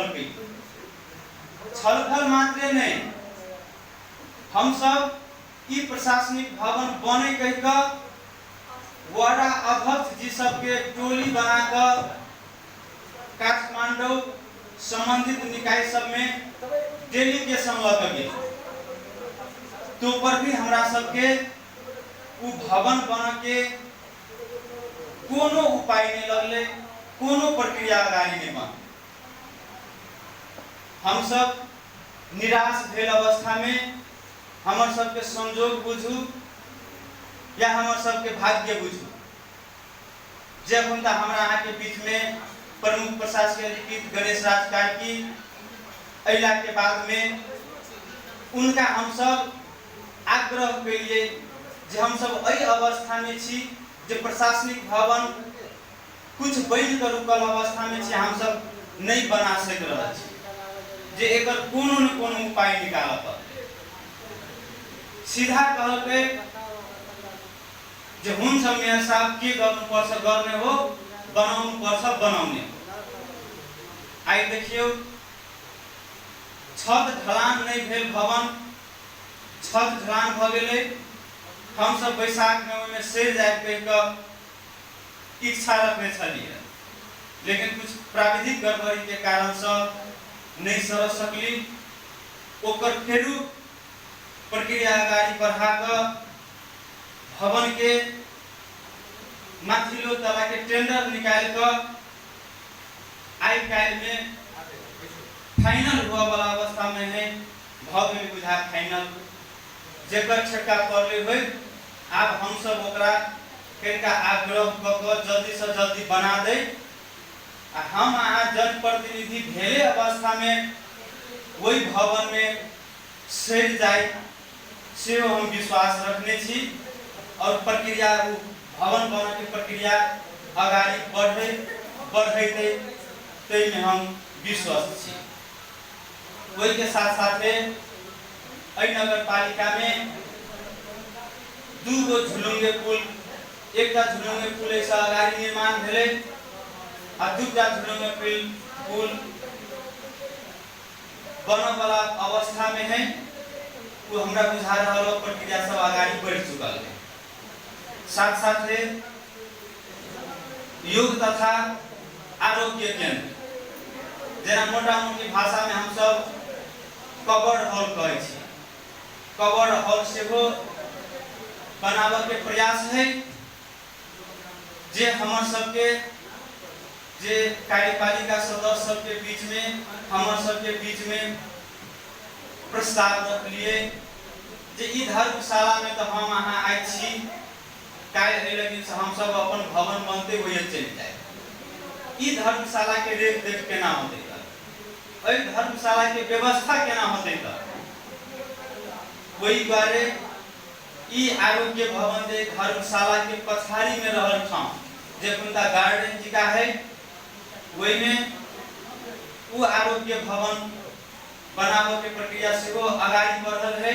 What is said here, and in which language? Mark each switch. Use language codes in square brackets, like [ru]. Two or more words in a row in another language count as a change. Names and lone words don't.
[mai] छलफल मात्र नहीं, हम सब ई प्रशासनिक भवन बने कह वार्ड अध्यक्ष जी सबके टोली बनाकर काठमांडू संबंधित निकाय सब में डेलीगेशन लग गए तो पर भी हमरा सबके उ भवन बन के कोनो उपाय नहीं लगले, कोनो प्रक्रिया अगाडि नहीं बन। हम सब निराश भेल अवस्था में हमर सबके संजोग बुझू या हमर सबके भाग्य बुझू, जब हम हमरा यहाँ के बीच में प्रमुख प्रशासकीय अधिकृत गणेश राज कार्की अइला के बाद में उनका हम सब आग्रह करिए जे हम सब एहि अवस्था में छी जे प्रशासनिक भवन कुछ बन कर रुकल अवस्था में छी, हम सब नहीं बना सक रहे छी, जे एकर कोनो न कोनो उपाय निकाल पड़े। सीधा कहलकै जे [ne] हुन्छ मेयर साहब के गर्नुपर्छ गर्ने हो, बनाउनुपर्छ बनाउने। [mai] आई देखियो छत ढलान नहीं भेल, भवन छत ढलान भ गेलै। हम सब बैसाख में सर जाए कह इच्छा रखने छलिए, लेकिन कुछ प्राविधिक गड़बड़ी के कारण से नहीं सर सकली। ओकर फेरू प्रक्रिया अगाडि बढ़ा कर भवन के [ne] माथिल्लो तला [mai] के टेंडर निकाल कर आई काल में फाइनल हुआ वाला अवस्था में है। भव्य बुझा फाइनल जेकर छक्का पड़ले हुए। अब हम सब ओकरा कनिका आग्रह क जल्दी से जल्दी बना दे। हम अहाँ जनप्रतिनिधि भेले अवस्था में वही भवन में सर जाए से हम विश्वास रखने छी और प्रक्रिया भवन बन के प्रक्रिया अगाडि बढ़े में हम विश्वास छी। वही के साथ साथ नगर पालिका में 2 गो झुलुंगे पुल, एक झुलुंगे पुल ऐसा अगाडि निर्माण भेले आ 2टा झुलुंगे पुल बन वाला अवस्था में है। वो हमरा बुझा रहा प्रक्रिया सब अगाडि बढ़ चुकल है। साथ साथ योग तथा आरोग्य केंद्र जना मोटा मोटी भाषा में हम सब कवर्ड हॉल कहे छी, कवर्ड हॉल से वो बनावे के प्रयास है। जे हमर सबके जे कार्यपालिका सदस्य सबके बीच में हमर सबके बीच में प्रस्ताव रख लिए जे ई धर्मशाला में तो हम अहाँ आइ छी, काल लेकिन हम सब अपन भवन बनते हुए चल जाए। ई धर्मशाला के रेख देख केना होते, धर्मशाला के व्यवस्था केना होते, वही द्वारे ई आरोग्य भवन दे धर्मशाला के पछाड़ी में रहल ठाम जे उनका गार्डन जिका है, वही में वो आरोग्य भवन बनावे के प्रक्रिया से वो आगाड़ी बढ़ल है।